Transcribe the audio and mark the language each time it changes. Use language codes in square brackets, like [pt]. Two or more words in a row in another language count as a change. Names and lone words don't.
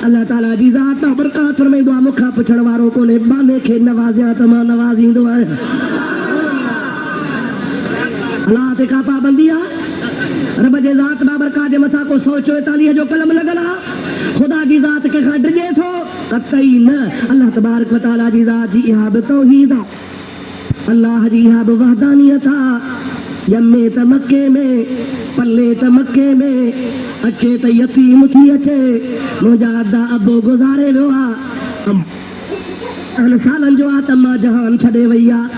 [sd] अल्लाह ताला जी ज़ात बाबरकात फरमाईंदो आहे मूंखां पुछण वारो कोन्हे। बाने खे नवाज़िया त मां नवाज़ींदो आहियां। अल्लाह ते का पाबंदी आहे? रब जे ज़ात बाबरकात जे मथां को 144 जो कलम लॻल आहे। ख़ुदा जी ज़ात कंहिंखां डिॼे थो? कतई न। [ar] الله تبارك وتعالى [sd] जी ज़ात जी इहा बि तौहीद आहे, अल्लाह जी इहा बि वहदानियत आहे। ॼमे त मके में, पले त मके में, अचे त यतीम थी अचे। मुंहिंजा अदा अबो गुज़ारे वियो आहे, सालनि जो आहे त मां जहान छॾे वई आहे।